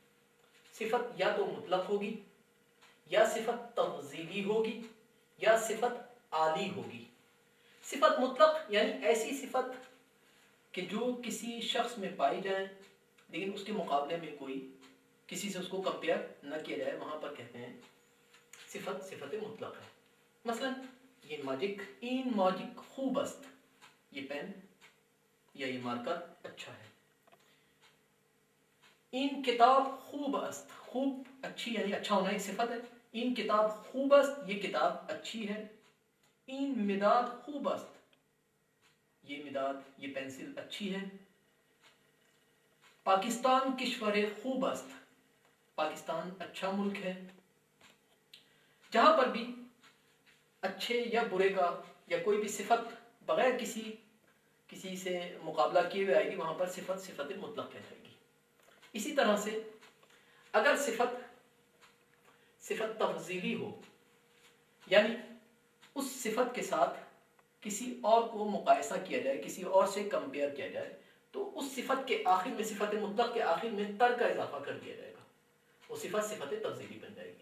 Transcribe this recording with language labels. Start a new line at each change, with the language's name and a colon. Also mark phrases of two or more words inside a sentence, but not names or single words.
Urdu: صفت یا تو مطلق ہوگی، یا صفت تفضیلی ہوگی، یا صفت عالی ہوگی۔ صفت مطلق یعنی ایسی صفت کہ جو کسی شخص میں پائی جائے لیکن اس کے مقابلے میں کوئی کسی سے اس کو کمپیئر نہ کیا جائے، وہاں پر کہتے ہیں صفت مطلق ہے۔ مثلا یہ
Persian: این ماجک خوب است،
Urdu: یہ پین یا یہ مارکر اچھا ہے۔
Persian: این کتاب خوب است،
Urdu: خوب اچھی یعنی اچھا ہونا ایک صفت ہے۔
Persian: این کتاب خوب است،
Urdu: یہ کتاب اچھی ہے۔
Persian: این مداد خوب است،
Urdu: یہ مداد یہ پینسل اچھی ہے۔
Persian: پاکستان کشور خوب است،
Urdu: پاکستان اچھا ملک ہے۔ جہاں پر بھی اچھے یا برے کا یا کوئی بھی صفت بغیر کسی سے مقابلہ کیے ہوئے آئے گی، وہاں پر صفت مطلق کہلائے گی۔ اسی طرح سے اگر صفت تفضیلی ہو، یعنی اس صفت کے ساتھ کسی اور کو مقایسہ کیا جائے، کسی اور سے کمپیئر کیا جائے، تو اس صفت کے آخر میں، صفت مطلق کے آخر میں تر کا اضافہ کر دیا جائے گا، وہ صفت تفضیلی بن جائے گی۔